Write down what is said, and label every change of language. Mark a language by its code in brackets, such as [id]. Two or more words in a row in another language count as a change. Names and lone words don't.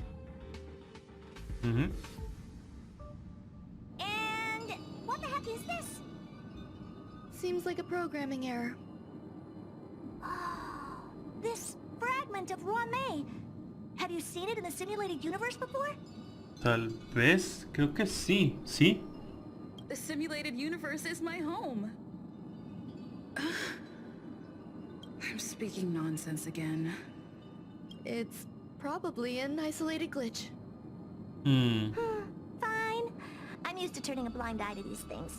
[en] And what the heck is this? Seems like a programming error. Oh, this fragment of Ruanmei. Have you seen it in the simulated universe before? [es] Tal vez. Creo que sí. ¿Sí? [en] The simulated universe is my home. I'm speaking nonsense again. It's probably an isolated glitch. Fine. I'm used to turning a blind eye to these things.